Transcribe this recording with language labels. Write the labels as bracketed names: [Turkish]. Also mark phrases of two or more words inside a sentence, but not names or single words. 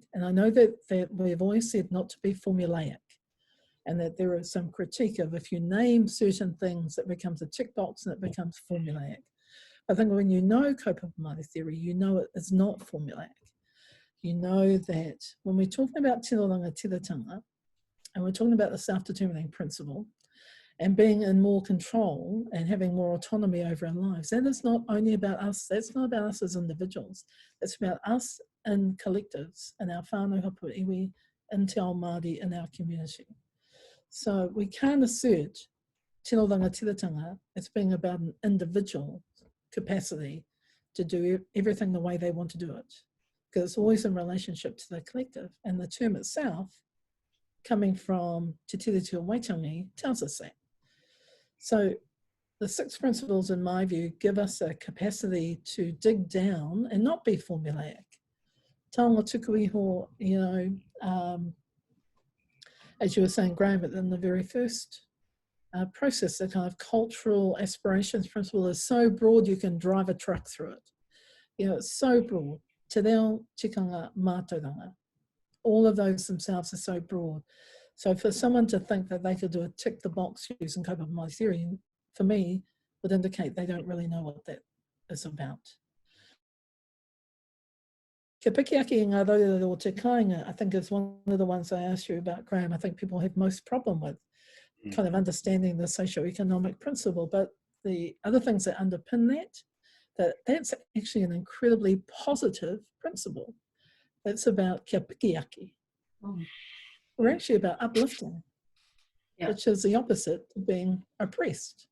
[English] And I know that we've always said not to be formulaic, and that there is some critique of if you name certain things, it becomes a tick box and it becomes formulaic. I think when you know [Māori] Kaupapa Māori [English] theory, you know it is not formulaic. You know that when we're talking about [Māori] tino rangatiratanga, [English] and we're talking about the self-determining principle, and being in more control and having more autonomy over our lives, that is not only about us, that's not about us as individuals, it's about us in collectives, in our [Māori] whānau hapu iwi, [English] in [Māori] Te Ao Māori, [English] in our community. So we can't assert [Māori] tino rangatiratanga [English] as being about an individual capacity to do everything the way they want to do it, because it's always in relationship to the collective. And the term itself, coming from Te Tiriti o Waitangi, tells us that. So the 6 principles, in my view, give us a capacity to dig down and not be formulaic. [Māori] Taonga tuku iho, [English] as you were saying, Graham, in the very first process, the kind of cultural aspirations principle is so broad you can drive a truck through it. You know, it's so broad. [Māori] Te reo, tikanga, mātauranga. [English] All of those themselves are so broad. So for someone to think that they could do a tick the box using [Māori] Kaupapa Māori [English] theory, for me, would indicate they don't really know what that is about. [Māori] Kia pikiaki ngā raurirau o te kāinga, [English] I think is one of the ones I asked you about, Graham. I think people have most problem with kind of understanding the socio-economic principle, but the other things that underpin that's actually an incredibly positive principle. That's about [Māori] kia pikiaki. [English] We're actually about uplifting, which is the opposite of being oppressed.